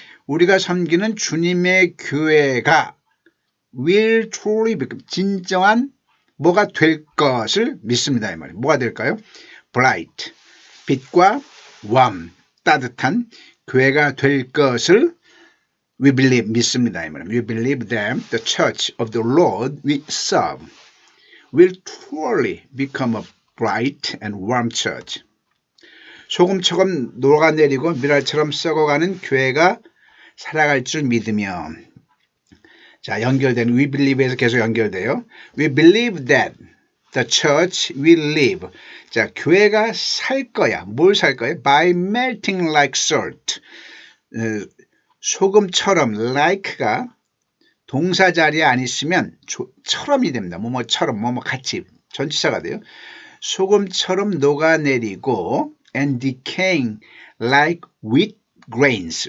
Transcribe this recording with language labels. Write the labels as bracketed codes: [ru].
[ko] 우리가 섬기는 주님의 교회가 [en] will truly become, [ko] 진정한 뭐가 될 것을 믿습니다. 이 말이에요. 뭐가 될까요? bright, 빛과 warm, 따뜻한 교회가 될 것을 [en] we believe, [ko] 믿습니다. 이 말이에요. [en] We believe that the church of the Lord we serve will truly become a bright and warm church. [ko] 소금처럼 녹아내리고 미랄처럼 썩어가는 교회가 살아갈 줄 믿으며. 자, 연결된 we believe에서 계속 연결돼요. [en] We believe that the church will live. [ko] 자, 교회가 살 거야. 뭘 살 거야? [en] By melting like salt. [ko] 소금처럼 like가 동사 자리에 안 있으면 처럼이 됩니다. 뭐뭐처럼 뭐뭐 같이 전치사가 돼요. 소금처럼 녹아내리고 [en] and decaying like wheat grains.